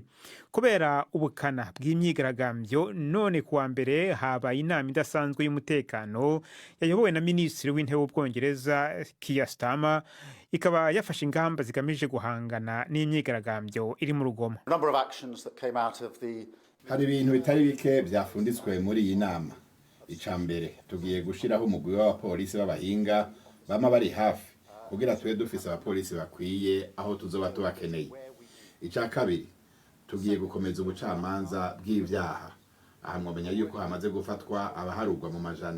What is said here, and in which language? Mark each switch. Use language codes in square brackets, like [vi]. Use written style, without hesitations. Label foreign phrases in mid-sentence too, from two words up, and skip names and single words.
[rw] Kubera ubukana bw'imyigaragambyo, none kuwa mbere habaye inama idasanzwe y'umutekano yayobowe na Minisitiri w'Intebe w'Ubwongereza Keir Starmer, ikaba yafashe ingamba zigamije guhangana n'imyigaragambyo iri mu rugomo. Hari ibintu bitari bike byafunditswe muri iyi nama. [rn] Icambere tugiye gushiraho umugwi w'abapolisi b'abahinga bama bari hafi kugira twe dufise abapolisi bakwiye aho tuzoba tubakeneye. Ica kabiri tugiye gukomeza ubucamanza bw'ivyaha. Aha mwomenya yuko hamaze gufatwa abaharugwa mu majana.